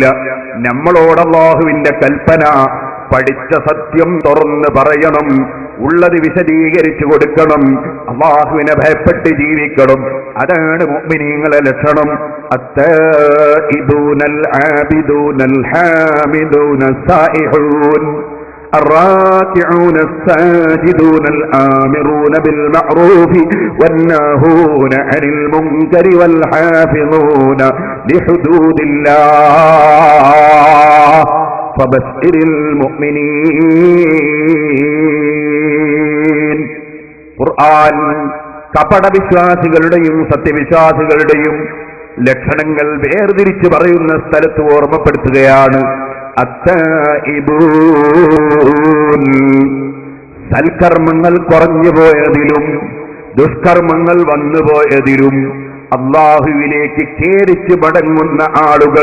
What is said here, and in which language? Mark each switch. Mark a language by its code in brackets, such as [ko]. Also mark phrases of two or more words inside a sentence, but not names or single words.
[ml] നമ്മളോട് അല്ലാഹുവിന്റെ കൽപ്പന പഠിച്ച സത്യം തുറന്ന് പറയണം, ഉള്ളത് വിശദീകരിച്ചു കൊടുക്കണം, അല്ലാഹുവിനെ ഭയപ്പെട്ട് ജീവിക്കണം. അതാണ് മുഅ്മിനീങ്ങളുടെ ലക്ഷണം. [ar] التائبون العابدون الحامدون السائحون الراكعون الساجدون الآمرون بالمعروف والناهون عن المنكر والحافظون لحدود الله فبشر المؤمنين. [ml] ഖുർആൻ കപട വിശ്വാസികളുടെയും സത്യവിശ്വാസികളുടെയും ലക്ഷണങ്ങൾ വേർതിരിച്ച് പറയുന്ന സ്ഥലത്ത് ഓർമ്മപ്പെടുത്തുകയാണ്. അത്താഇബൂൻ, സൽക്കർമ്മങ്ങൾ കുറഞ്ഞു പോയതിലും ദുഷ്കർമ്മങ്ങൾ വന്നുപോയതിലും അല്ലാഹുവിലേക്ക് ഖേദിച്ച് മടങ്ങുന്ന ആളുകൾ.